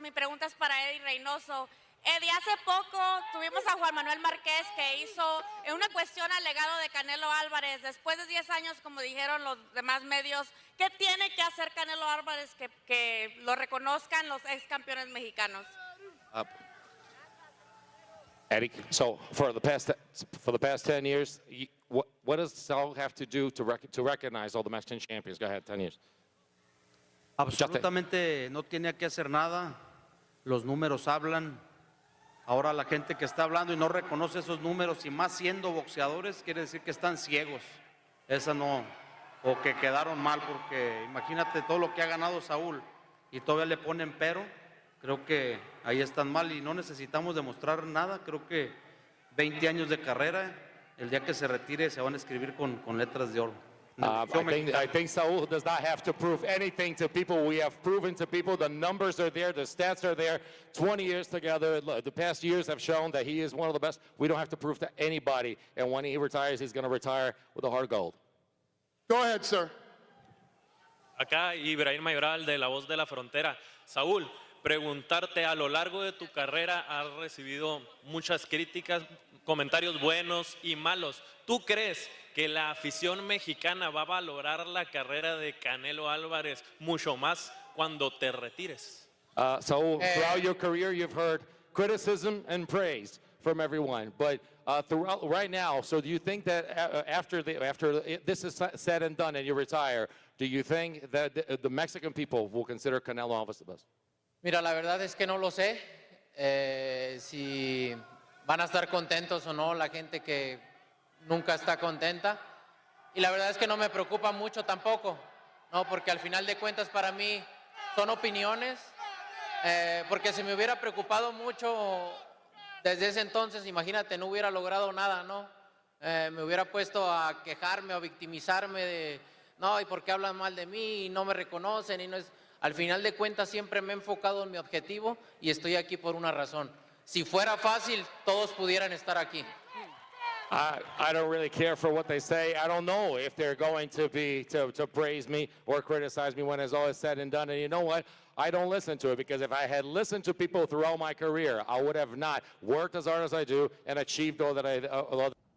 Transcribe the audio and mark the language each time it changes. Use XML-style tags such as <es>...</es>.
<es>Mi pregunta es para Eddie Reynoso. Eddie, hace poco tuvimos a Juan Manuel Márquez que hizo una cuestión al legado de Canelo Álvarez. Después de 10 años, como dijeron los demás medios, ¿qué tiene que hacer Canelo Álvarez que lo reconozcan los ex campeones mexicanos?</es> <en>Eddie, so for the past 10 years, what does Saul have to do to recognize all the Mexican champions? Go ahead, 10 years.</en> <es>Absolutamente no tiene que hacer nada. Los números hablan. Ahora la gente que está hablando y no reconoce esos números, y más siendo boxeadores, quiere decir que están ciegos. Esa no, o que quedaron mal, porque imagínate todo lo que ha ganado Saúl y todavía le ponen pero. Creo que ahí están mal y no necesitamos demostrar nada. Creo que 20 años de carrera, el día que se retire se van a escribir con letras de oro.</es> <en>I think Saul does not have to prove anything to people. We have proven to people, the numbers are there, the stats are there. 20 years together, the past years have shown that he is one of the best. We don't have to prove to anybody. And when he retires, he's going to retire with a heart of gold. Go ahead, sir.</en> <es>Acá Ibrahim Mayoral de La Voz de la Frontera. Saúl, preguntarte, a lo largo de tu carrera has recibido muchas críticas, comentarios buenos y malos. ¿Tú crees que la afición mexicana va a valorar la carrera de Canelo Álvarez mucho más cuando te retires?</es> <en>So throughout your career, you've heard criticism and praise from everyone. But throughout right now, so do you think that after this is said and done and you retire, do you think that the Mexican people will consider Canelo Álvarez the best?</en> <es>Mira, la verdad es que no lo sé si van a estar contentos o no la gente que nunca está contenta. Y la verdad es que no me preocupa mucho tampoco, ¿no? Porque al final de cuentas para mí son opiniones. Porque si me hubiera preocupado mucho desde ese entonces, imagínate, no hubiera logrado nada, ¿no? Me hubiera puesto a quejarme o victimizarme de, no, ¿y por qué hablan mal de mí? Y no me reconocen. Y no es... Al final de cuentas siempre me he enfocado en mi objetivo y estoy aquí por una razón. Si fuera fácil, todos pudieran estar aquí.</es> <en>I don't really care for what they say. I don't know if they're going to praise me or criticize me when it's all said and done. And you know what? I don't listen to it, because if I had listened to people throughout my career, I would have not worked as hard as I do and achieved all that</en>